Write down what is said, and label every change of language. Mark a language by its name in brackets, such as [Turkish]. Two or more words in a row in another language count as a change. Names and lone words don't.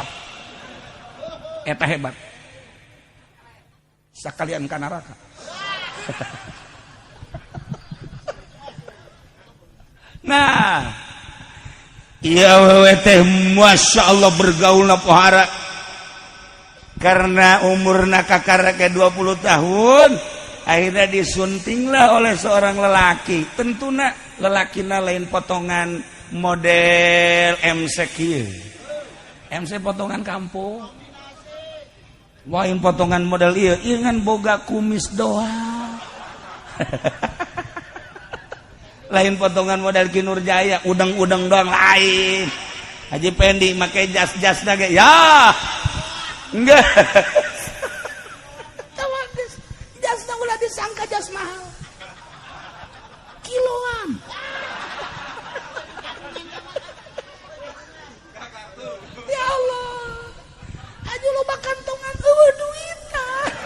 [Sundanese] Eta hebat. Sakalian ka neraka. Nah, iya wewe teh [Arabic] ما شاء الله [Sundanese] bergaulna pohara. [Indonesian] Karena [Sundanese] umurna kakara [Indonesian] ke 20 tahun, akhirnya disuntinglah oleh seorang lelaki. [Sundanese] Tentuna lelakina lain potongan model MC kieu. MC potongan kampung. Lain potongan model ieu, ieu ngan boga kumis doang. Lain potongan model Ki Nurjaya, udang-udang doang lain. Haji Pendi make jas-jas nage, [Indonesian] ya. Enggak. [Sundanese] Tawadis, jasna ulah disangka jas mahal. Kiloan. [Arabic] يا الله. [Sundanese] Aju loba kantongan eueuh duitna.